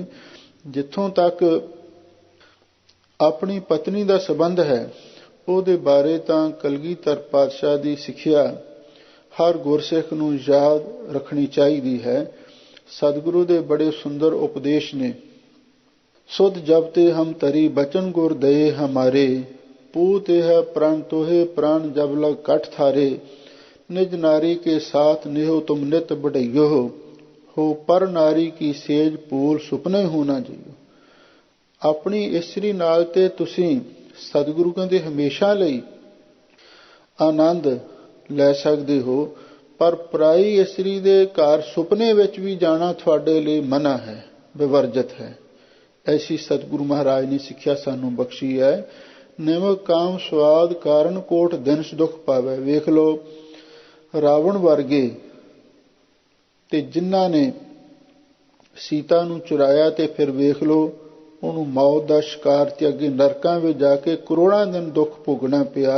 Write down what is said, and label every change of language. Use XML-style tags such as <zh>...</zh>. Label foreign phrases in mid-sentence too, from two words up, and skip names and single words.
<pa>ਜਿੱਥੋਂ ਤੱਕ ਆਪਣੀ ਪਤਨੀ ਦਾ ਸੰਬੰਧ ਹੈ, ਉਹਦੇ ਬਾਰੇ ਤਾਂ ਕਲਗੀਧਰ ਪਾਤਸ਼ਾਹ ਦੀ ਸਿੱਖਿਆ ਹਰ ਗੁਰਸਿੱਖ ਨੂੰ ਯਾਦ ਰੱਖਣੀ ਚਾਹੀਦੀ ਹੈ। ਸਤਿਗੁਰੂ ਦੇ ਬੜੇ ਸੁੰਦਰ ਉਪਦੇਸ਼ ਨੇ।</pa> <bra>ਸੁਧ ਜਬ ਤੇ ਹਮ ਤਰੀ ਬਚਨ ਗੁਰ ਦਏ ਹਮਾਰੇ, पूत है प्राण तोहे प्राण जब लग कट थारे, निज नारी के साथ नेहो तुम नित बढ़इयो हो, पर नारी की सेज पूल सुपने हो ना जियो।</bra> <pa>ਅਪਣੀ ਇਸਤਰੀ ਨਾਲ ਤੇ ਤੁਸੀਂ ਸਤਿਗੁਰੂ ਕਹਿੰਦੇ ਹਮੇਸ਼ਾ ਲਈ ਅਨੰਦ ਲੈ ਸਕਦੇ ਹੋ, ਪਰ ਪਰਾਈ ਇਸਤਰੀ ਦੇ ਘਰ ਸੁਪਨੇ ਵਿਚ ਭੀ ਜਾਣਾ ਤੁਹਾਡੇ ਲਈ ਮਨ੍ਹਾ ਹੈ, ਵਿਵਰਜਿਤ ਹੈ। ਐਸੀ ਸਤਿਗੁਰੂ ਮਹਾਰਾਜ ਨੇ ਸਿੱਖਿਆ ਸਾਨੂੰ ਬਖ਼ਸ਼ੀ ਹੈ। ਨਿਮਕ ਕਾਮ ਸਵਾਦ ਕਾਰਨ ਕੋਟ ਦਿਨਸ ਦੁੱਖ ਪਾਵੇ। ਵੇਖ ਲਓ ਰਾਵਣ ਵਰਗੇ ਤੇ ਜਿਨ੍ਹਾਂ ਨੇ ਸੀਤਾ ਨੂੰ ਚੁਰਾਇਆ, ਤੇ ਫਿਰ ਵੇਖ ਲਓ ਉਹਨੂੰ ਮੌਤ ਦਾ ਸ਼ਿਕਾਰ ਤੇ ਅੱਗੇ ਨਰਕਾਂ ਵਿੱਚ ਜਾ ਕੇ ਕਰੋੜਾਂ ਦਿਨ ਦੁੱਖ ਭੋਗਣਾ ਪਿਆ।</pa>